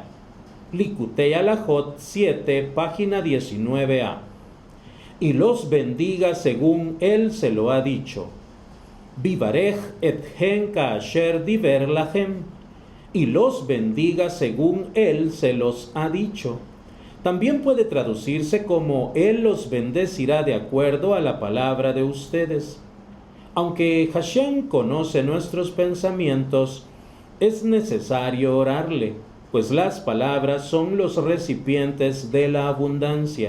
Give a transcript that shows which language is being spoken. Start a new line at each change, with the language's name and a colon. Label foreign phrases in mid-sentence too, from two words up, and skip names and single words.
Spanish: Likutei Halachot 7, página 19a. Y los bendiga según él se lo ha dicho.
Hebrew: ויברך אתכם כאשר דבר לכם.
Spanish: Y los bendiga según él se los ha dicho. También puede traducirse como él los bendecirá de acuerdo a la palabra de ustedes. Aunque Hashem conoce nuestros pensamientos, es necesario orarle, pues las palabras son los recipientes de la abundancia.